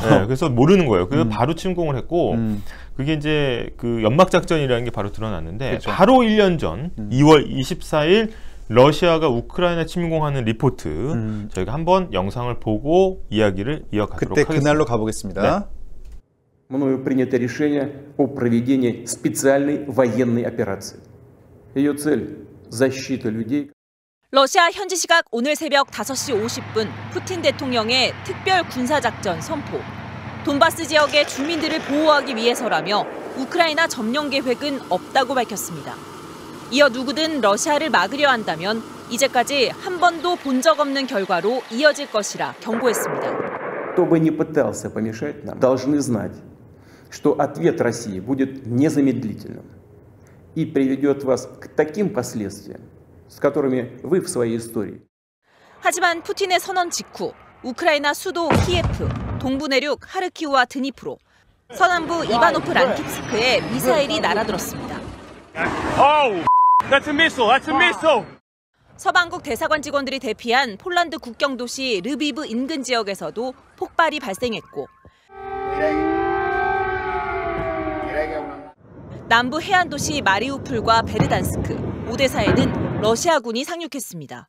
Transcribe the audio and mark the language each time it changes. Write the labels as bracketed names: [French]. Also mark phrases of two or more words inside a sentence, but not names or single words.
[Korean] 네, 그래서 모르는 거예요. 그래서 바로 침공을 했고 그게 이제 그 연막 작전이라는 게 바로 드러났는데 그쵸. 바로 1년 전 2월 24일 러시아가 우크라이나 침공하는 리포트 저희가 한번 영상을 보고 이야기를 이어가도록 그때 하겠습니다. 그날로 가보겠습니다. 네. [Russian] Мною принято решение о проведении специальной военной операции. Ее цель – защита людей. [Korean] 러시아 현지 시각 오늘 새벽 5시 50분 푸틴 대통령의 특별 군사작전 선포. 돈바스 지역의 주민들을 보호하기 위해서라며 우크라이나 점령 계획은 없다고 밝혔습니다. 이어 누구든 러시아를 막으려 한다면 이제까지 한 번도 본 적 없는 결과로 이어질 것이라 경고했습니다. [Russian] Кто бы ни пытался помешать нам, должны знать, что ответ России будет незамедлительным и приведет вас к таким последствиям, с которыми вы в своей истории. [Korean] 하지만 푸틴의 선언 직후 우크라이나 수도 키예프, 동부 내륙 하르키우와 드니프로, 서남부 이바노프 란킵스크에 미사일이 날아들었습니다. [English] That's a missile! That's a missile! [Korean] 서방국 대사관 직원들이 대피한 폴란드 국경 도시 르비브 인근 지역에서도 폭발이 발생했고 남부 해안 도시 마리우폴과 베르단스크, 오데사에는 러시아군이 상륙했습니다.